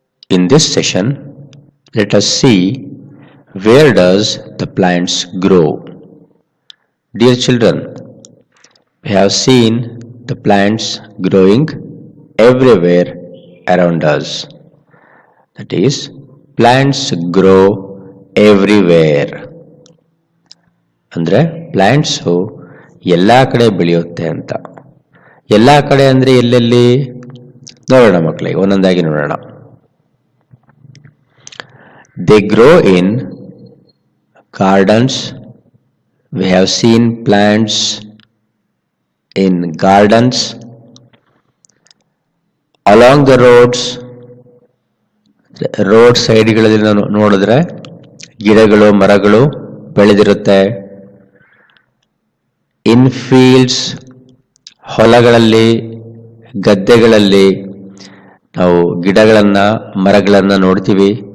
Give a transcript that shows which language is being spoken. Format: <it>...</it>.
<en>In this session, let us see where does the plants grow. Dear children, we have seen the plants growing everywhere around us. That is, plants grow everywhere.</en> <kn>ಅಂದರೆ plants ಎಲ್ಲ ಕಡೆ ಬೆಳೆಯುತ್ತೆ ಅಂತ. ಎಲ್ಲ ಕಡೆ ಅಂದರೆ ಎಲ್ಲೆಲ್ಲಿ ನೋಡೋಣ ಮಕ್ಕಳಿಗೆ, ಒಂದೊಂದಾಗಿ ನೋಡೋಣ.</kn> <en>They grow in gardens. We have seen plants in gardens. Along the roads,</en> <kn>road ಸೈಡ್ಗಳಲ್ಲಿ ನೋಡಿದ್ರೆ ಗಿಡಗಳು ಮರಗಳು ಬೆಳೆದಿರುತ್ತೆ.</kn> <en>in fields,</en> <kn>ಹೊಲಗಳಲ್ಲಿ ಗದ್ದೆಗಳಲ್ಲಿ ನಾವು ಗಿಡಗಳನ್ನ ಮರಗಳನ್ನ ನೋಡ್ತೀವಿ.</kn>